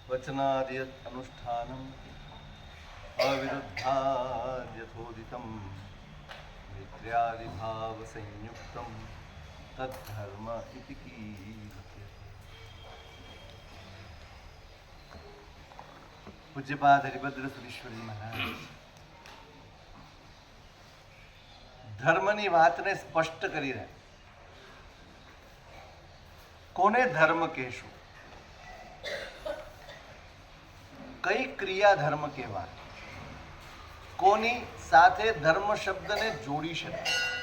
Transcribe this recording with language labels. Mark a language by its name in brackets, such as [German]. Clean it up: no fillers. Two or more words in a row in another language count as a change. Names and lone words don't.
[Sanskrit] वचनाद्यत् अनुष्ठानम् अविरुद्धाद् यथोदितं मिथ्यादिभाव संयुक्तं तद्धर्म इति कीर्त्यते। [Gujarati] पूज्यपाद हरिभद्र सुरीश्वरजी महाराज ધર્મની વાતને સ્પષ્ટ કરી રહ્યા. કોને ધર્મ કહેશું? કઈ ક્રિયા ધર્મ કહેવાય? કોની સાથે ધર્મ શબ્દને જોડી શકાય?